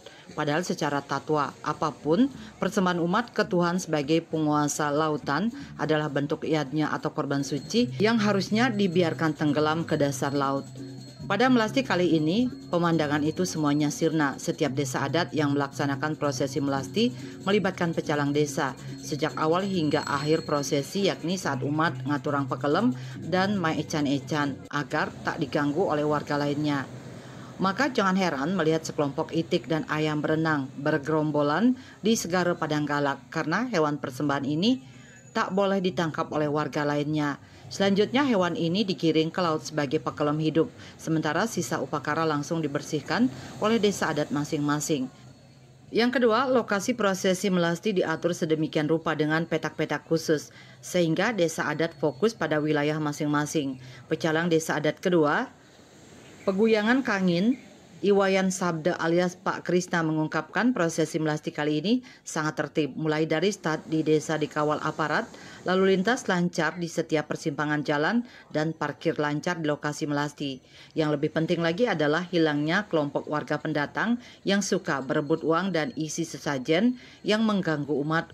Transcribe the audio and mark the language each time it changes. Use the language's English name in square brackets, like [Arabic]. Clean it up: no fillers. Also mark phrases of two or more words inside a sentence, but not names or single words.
[Indonesian] Padahal secara tatwa apapun, persembahan umat ke Tuhan sebagai penguasa lautan adalah bentuk iadnya atau korban suci yang harusnya dibiarkan tenggelam ke dasar laut. Pada melasti kali ini, pemandangan itu semuanya sirna. Setiap desa adat yang melaksanakan prosesi melasti melibatkan pecalang desa sejak awal hingga akhir prosesi, yakni saat umat [Balinese] ngaturang pekelem [Indonesian] dan maecan-ecan agar tak diganggu oleh warga lainnya. Maka jangan heran melihat sekelompok itik dan ayam berenang bergerombolan di Segara Padanggalak karena hewan persembahan ini tak boleh ditangkap oleh warga lainnya. Selanjutnya hewan ini digiring ke laut sebagai pekelem hidup, sementara sisa upakara langsung dibersihkan oleh desa adat masing-masing. Yang kedua, lokasi prosesi melasti diatur sedemikian rupa dengan petak-petak khusus, sehingga desa adat fokus pada wilayah masing-masing. Pecalang desa adat kedua, Peguyangan Kangin, Iwayan Sabda alias Pak Krisna mengungkapkan prosesi melasti kali ini sangat tertib, mulai dari start di desa dikawal aparat, lalu lintas lancar di setiap persimpangan jalan, dan parkir lancar di lokasi melasti. Yang lebih penting lagi adalah hilangnya kelompok warga pendatang yang suka berebut uang dan isi sesajen yang mengganggu umat.